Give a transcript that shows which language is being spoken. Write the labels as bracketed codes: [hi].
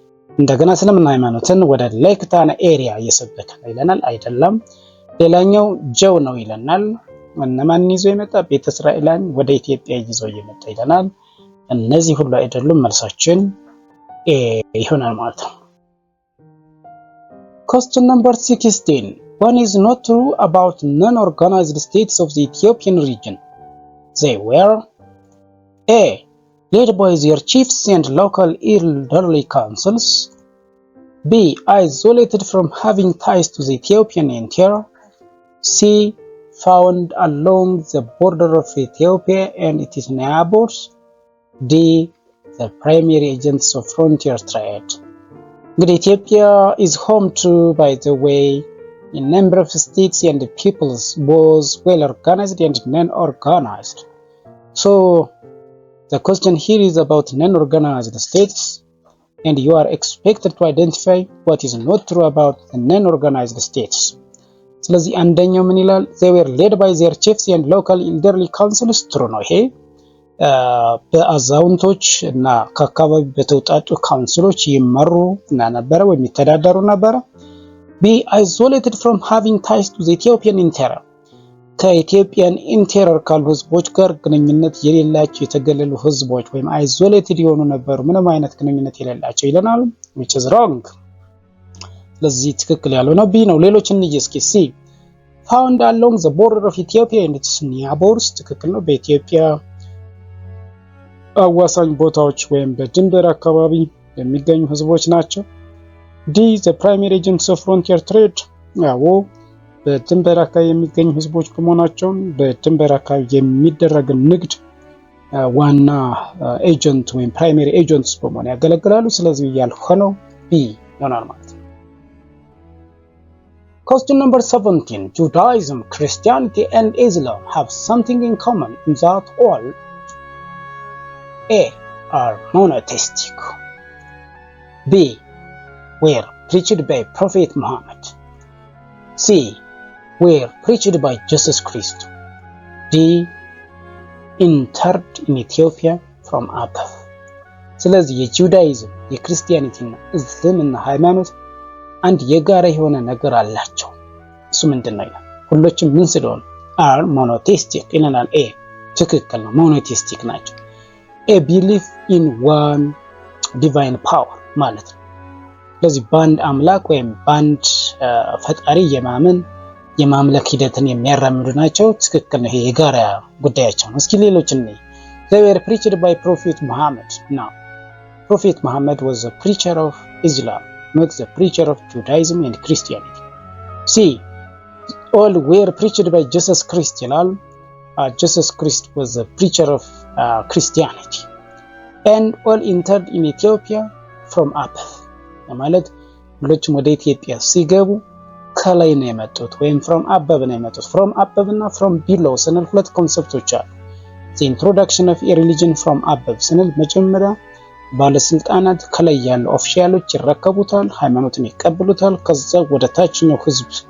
[am] እንደገና እስልምና ሃይማኖትን ወደ ሌክ ታና ኤሪያ የሰበከ ነው ይለናል። አይደለም። ሌላኛው ጀው ነው ይለናል። እነማን ይዞ የመጣ ቤተ እስራኤልን ወደ ኢትዮጵያ ይዞ የመጣ ይለናል። እነዚህ ሁሉ አይደሉም። መልሳችን ኤ ይሆናል ማለት ነው። [en] Question number 16. One is not true about non-organized states of the Ethiopian region. They were A. Led by their chiefs and local elderly councils. B. Isolated from having ties to the Ethiopian interior. C. Found along the border of Ethiopia and its neighbors. D. The primary agents of frontier trade. Ethiopia is home to, by the way, a number of states and peoples, both well organized and non-organized. So the question here is about non-organized states, and you are expected to identify what is not true about the non-organized states. [am] ስለዚህ አንደኛው ምን ይላል? [en] They were led by their chiefs and local elderly councils. [am] true ነው ይሄ በአዛውንቶች እና ከአካባቢ በተውጣጡ ካውንስሎች ይመሩ እና ነበረ ወይም ይተዳደሩ ነበረ። [en] Be isolated from having ties to the Ethiopian interior. [am] ከኢትዮጵያን ኢንቴሪየር ካሉ ህዝቦች ጋር ግንኙነት የሌላቸው የተገለሉ ህዝቦች ወይም isolated የሆኑ ነበሩ፣ ምንም አይነት ግንኙነት የሌላቸው ይለናል። [en] which is wrong. [am] ስለዚህ ትክክል ያልሆነው B ነው። ሌሎች እንይ እስኪ። C. [en] Found along the border of Ethiopia and its neighbors. [am] ትክክል ነው። በኢትዮጵያ አዋሳኝ ቦታዎች ወይም በድንበር አካባቢ የሚገኙ ህዝቦች ናቸው። D. [en] The primary agents of frontier trade. [am] ያው በድንበር አካባቢ የሚገኙ ህዝቦች በመሆናቸው በድንበር አካባቢ የሚደረግ ንግድ ዋና ኤጀንት ወይም ፕራይመሪ ኤጀንትስ በመሆን ያገለግላሉ። ስለዚህ ያልሆነው B ይሆናል ማለት ነው። [en] Question number 17. Judaism, Christianity and Islam have something in common in that all A. are monotheistic. B. were preached by Prophet Muhammad. C. were preached by Jesus Christ. D. interred in Ethiopia from above. [am] ስለዚህ የጁዳይዝም የክርስቲያኒቲና እስልምና ሃይማኖት አንድ የጋራ የሆነ ነገር አላቸው። እሱ ምንድነው? ሁሎችም ምን ስለሆኑ [en] are monotheistic [am] ይለናል። A ትክክል ነው። monotheistic ናቸው። [en] A belief in one divine power [am] ማለት ነው። ስለዚህ በአንድ አምላክ ወይም በአንድ ፈጣሪ የማምለክ ሂደትን የሚያራምዱ ናቸው። ትክክል ነው። ይሄ የጋራ ጉዳያቸው ነው። እስኪ ሌሎች እንይ። [en] They were preached by Prophet Muhammad. Now, Prophet Muhammad was a preacher of Islam, not the preacher of Judaism and Christianity. C. all were preached by Jesus Christ. Jesus Christ was a preacher of Christianity. And all entered in Ethiopia from above. [am] ማለት ሁሎችም ወደ ኢትዮጵያ ሲገቡ ከላይ ነው የመጡት ወይም [en] from above [am] ነው የመጡት። from above እና [en] from below [am] ስንል ሁለት ኮንሰፕቶች አሉ። [en] the introduction of a religion from above [am] ስንል መጀመሪያ ባለስልጣናት ከላይ ያሉ ኦፊሻሎች ይረከቡታል፣ ሃይማኖትን ይቀበሉታል፣ ከዛ ወደ ታችኛው ህዝብ